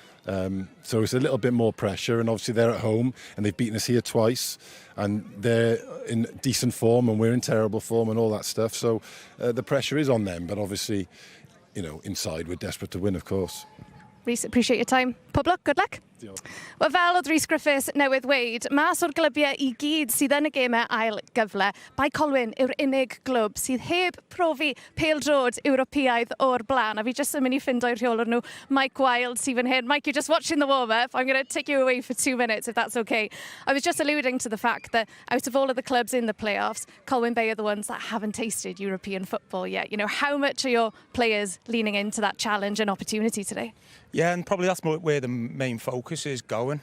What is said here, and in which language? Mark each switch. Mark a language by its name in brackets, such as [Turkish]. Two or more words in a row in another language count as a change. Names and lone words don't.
[English] So it's a little bit more pressure, and obviously they're at home and they've beaten us here twice, and they're in decent form and we're in terrible form and all that stuff. So the pressure is on them, but obviously, inside we're desperate to win, of course. Rhys, appreciate your time. Pob luck, good luck. [Welsh] Wel, fel oedd Rhys Griffiths newydd weid, mas o'r glybiau i gyd sydd yn y gemau ail gyfle, Bai Colwyn yw'r unig glwb sydd heb profi pêl-drod Ewropeaidd o'r blaen. A fi jyst yn mynd i ffindo'r rheolwr nhw, Mike Wilde, sydd fan hyn. [English] Mike, you're just watching the warm-up. I'm going to take you away for 2 minutes, if that's okay. I was just alluding to the fact that out of all of the clubs in the playoffs, Colwyn Bay are the ones that haven't tasted European football yet. How much are your players leaning into that challenge and opportunity today? Yeah, and probably that's where the main focus is going.